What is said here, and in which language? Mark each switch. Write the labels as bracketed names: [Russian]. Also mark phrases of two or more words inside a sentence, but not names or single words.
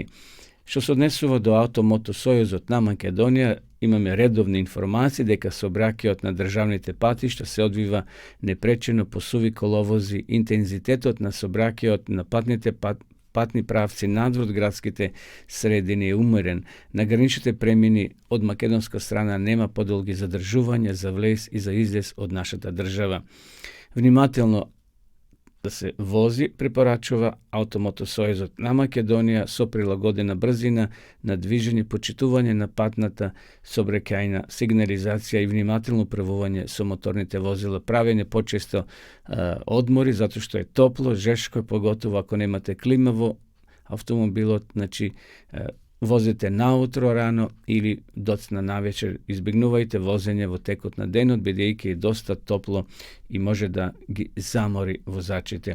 [Macedonian] Што се однесува до Автомотосојузот на Македонија, имаме редовни информации дека сообраќајот на државните патишта се одвива непречено по суви коловози, интензитетот на сообраќајот на патни правци надвор градските средини е умерен. На граничните премини од македонска страна нема подолги задржувања за влез и за излез од нашата држава. Внимателно да се вози препорачува Автомотосојузот на Македонија со прилагодена брзина на движење, почитување на патната сообраќајна сигнализација и внимателно управување со моторните возила, правење почесто одмори затоа што е топло, жешко, поготово ако немате клима во автомобилот, значи возите наутро рано или доцна навечер, избегнувајте возење во текот на денот, бидејќи е доста топло и може да ги замори возачите.